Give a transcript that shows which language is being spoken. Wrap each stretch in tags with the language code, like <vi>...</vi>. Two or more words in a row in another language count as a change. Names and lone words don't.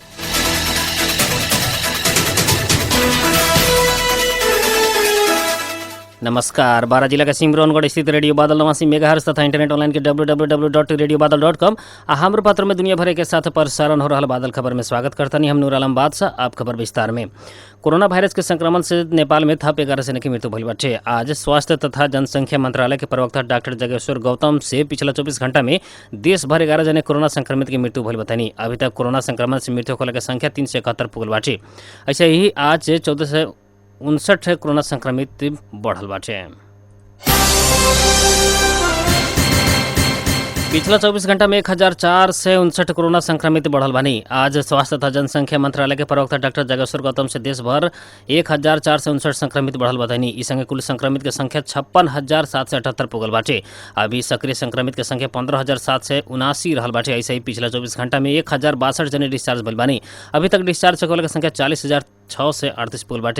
<bho>नमस्कार। बारा जिला के सिमरौनगढ़ स्थित रेडियो बादल 89 मेगाहर्ट्ज तथा</bho> <en>internet online</en> <bho>के www.radiobadal.com आ हमरो पात्र में दुनिया भर के साथ प्रसारण हो रहा बादल खबर में स्वागत करतनी। हम नूर आलम बादशाह। आप खबर विस्तार में। कोरोना वायरस के संक्रमण से नेपाल में थप 11 जने की मृत्यु भइल बाटे। आज स्वास्थ्य तथा जनसंख्या मंत्रालय के प्रवक्ता डॉक्टर जगेश्वर गौतम से पिछला 24 घंटा में देश भर 11 जने कोरोना संक्रमित की मृत्यु भइल बतानी। अभी तक कोरोना संक्रमण से मृत्यु होने की संख्या 371 पुगल बाटे। ऐसे ही आज 1459 कोरोना संक्रमित बढ़ल बाटे। पिछला 24 घंटा में 1459 कोरोना संक्रमित बढ़ल बानी। आज स्वास्थ्य तथा जनसंख्या मंत्रालय के प्रवक्ता डॉक्टर जगेश्वर गौतम से देश भर 1459 संक्रमित बढ़ल बतानी। इस संगे कुल संक्रमित की संख्या 56,778 पुगल बाटे। अभी सक्रिय संक्रमित की संख्या 15,779 रहल बाटे। ऐसे ही पिछला 24 घंटा में 1,062 जने डिस्चार्ज भइल बानी। अभी तक डिस्चार्ज होने की संख्या 40,638 पुगल बाटे।</bho>